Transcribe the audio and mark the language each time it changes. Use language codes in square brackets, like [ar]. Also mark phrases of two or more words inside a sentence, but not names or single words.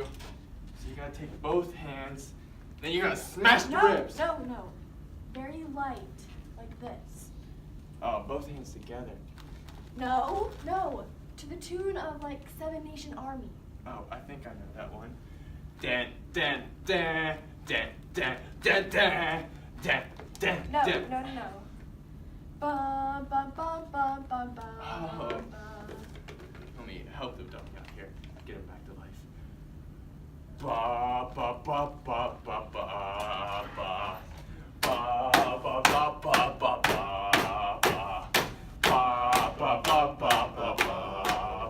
[en] So you gotta take both hands, then you gotta smash the ribs. No. Very light, like this. Oh, both hands together. No. To the tune of like Seven Nation Army. Oh, I think I know that one. Dan, dan, dan, dan, dan, dan, dan, dan, dan, No. dan. Ba ba ba ba ba ba. Oh. ba. Let me help the dummy out here. Get him back to life. Ba ba ba ba ba ba ba. Ba ba ba ba ba ba ba. Ba ba ba ba ba ba.